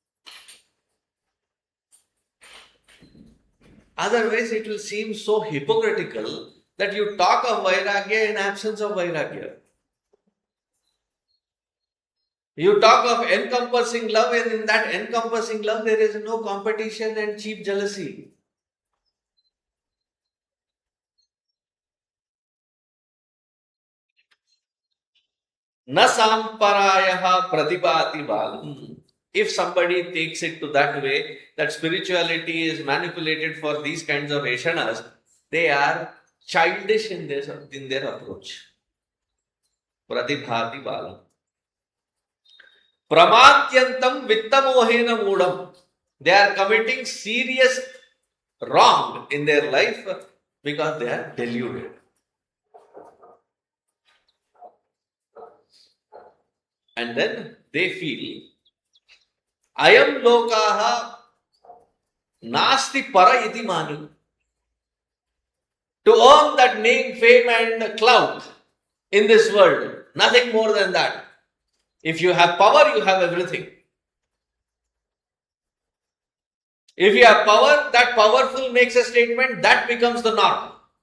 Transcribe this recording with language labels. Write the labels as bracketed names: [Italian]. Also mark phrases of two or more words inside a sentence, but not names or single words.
[English] Otherwise, it will seem so hypocritical that you talk of Vairagya in absence of Vairagya. You talk of encompassing love, and in that encompassing love, there is no competition and cheap jealousy. [Sanskrit] Na samparayaha pratibhati balam. [English] If somebody takes it to that way, that spirituality is manipulated for these kinds of eshanas, they are childish in their approach. [Sanskrit] Pratibhati balam. Pramadyantam vittamohena mudam. [English] They are committing serious wrong in their life because they are deluded. And then they feel, [Sanskrit] Ayam lokaha nasti para iti mani. [English] To earn that name, fame, and clout in this world, nothing more than that. If you have power, you have everything. If you have power, that powerful makes a statement, that becomes the norm.